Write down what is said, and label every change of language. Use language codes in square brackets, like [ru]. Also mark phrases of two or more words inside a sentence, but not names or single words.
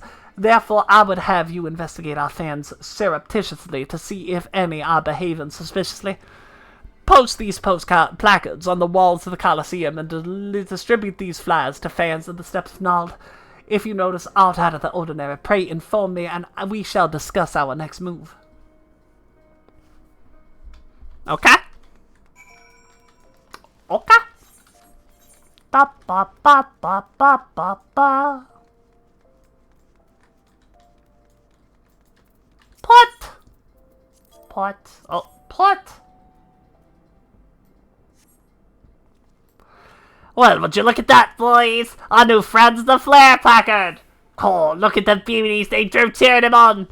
[en] Therefore, I would have you investigate our fans surreptitiously to see if any are behaving suspiciously. Post these placards on the walls of the Colosseum and distribute these flyers to fans in the steps of Nald. If you notice aught out of the ordinary, pray inform me, and we shall discuss our next move. Okay? Okay. Ba ba ba ba ba ba ba. Put. Well, would you look at that, boys? Our new friend's the Flare placard. Oh, look at the beauties they drew cheering him on.